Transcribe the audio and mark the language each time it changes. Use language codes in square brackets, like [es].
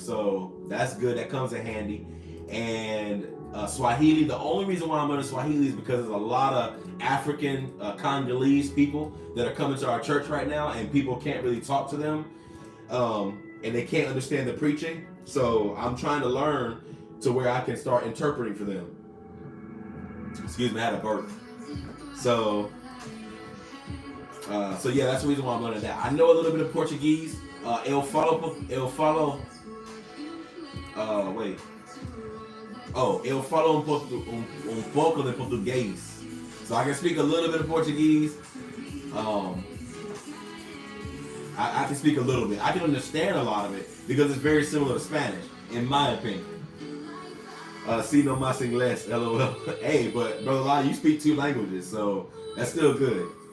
[en] So that's good. That comes in handy. And Swahili, the only reason why I'm learning Swahili is because there's a lot of African Congolese people that are coming to our church right now, and people can't really talk to them, and they can't understand the preaching. So I'm trying to learn to where I can start interpreting for them. Excuse me, I had a burp. So yeah, that's the reason why I'm learning that. I know a little bit of Portuguese. [pt] Eu falo, eu falo um pouco de português. [en] So I can speak a little bit of Portuguese. I can speak a little bit. I can understand a lot of it because it's very similar to Spanish, in my opinion. [es] Si no más inglés, [en] LOL. Hey, but Brother Lottie, you speak 2 languages, so that's still good.